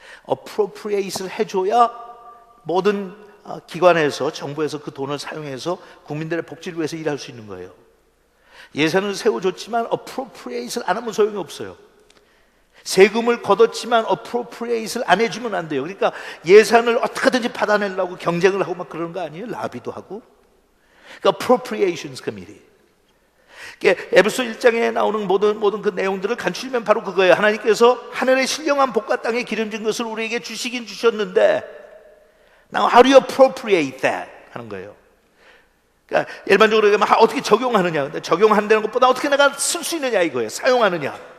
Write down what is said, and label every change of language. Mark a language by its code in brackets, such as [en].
[ko] appropriate를 해줘야 모든 기관에서 정부에서 그 돈을 사용해서 국민들의 복지를 위해서 일할 수 있는 거예요. 예산을 세워줬지만 appropriate를 안 하면 소용이 없어요. 세금을 걷었지만 appropriate를 안 해주면 안 돼요. 그러니까 예산을 어떻게든지 받아내려고 경쟁을 하고 막 그러는 거 아니에요? 라비도 하고. 그러니까 appropriations committee. 그러니까 에베소 1장에 나오는 모든 그 내용들을 간추리면 바로 그거예요. 하나님께서 하늘의 신령한 복과 땅에 기름진 것을 우리에게 주시긴 주셨는데 [en] Now how do you appropriate that? [ko] 하는 거예요. 그러니까 일반적으로 어떻게 적용하느냐. 근데 적용한다는 것보다 어떻게 내가 쓸 수 있느냐 이거예요. 사용하느냐.